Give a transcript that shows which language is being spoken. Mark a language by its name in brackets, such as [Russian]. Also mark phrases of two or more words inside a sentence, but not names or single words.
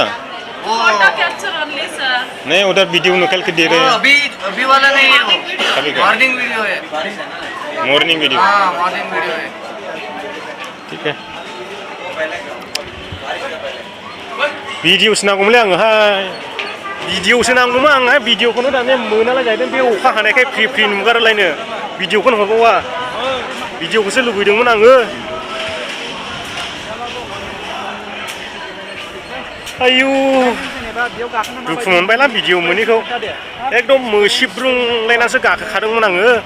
[English] photo capture only sir [Hindi] नहीं उधर वीडियो निकल के दे रहे हैं अभी वाला नहीं है अभी वो [English] morning video [Hindi] है [English] morning video [Hindi] हाँ [English] morning video [Hindi] है [Bodo] ठीक है वीडियो नांगौमोनलै आंनोहाय भिडिअसो नांगौमोन आंहा भिडिअखौनो दानिया मोनालाय जाहैदों बे अखा हानायखाय फ्रि नुगारोलायनो भिडिअखौनो हरबावा भिडिअखौसो लुबैदोंमोन आङो आयु दुखु मोनबायला भिडिअ मोनैखौ एकदम मोसिब्रुंलायनासो गाखोखादोंमोन आङो